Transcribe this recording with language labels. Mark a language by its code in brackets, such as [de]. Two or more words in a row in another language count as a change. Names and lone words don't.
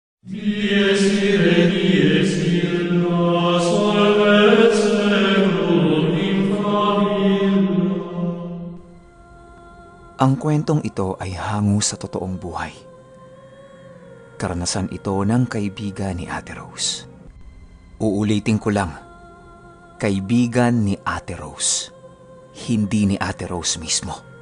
[la] Dies ire, dies illa, solvet seclum in favilla. [tl] Ang kwentong ito ay hango sa totoong buhay. Karanasan ito ng kaibigan ni Ate Rose. Uulitin ko lang, kaibigan ni Ate Rose, hindi ni Ate Rose mismo.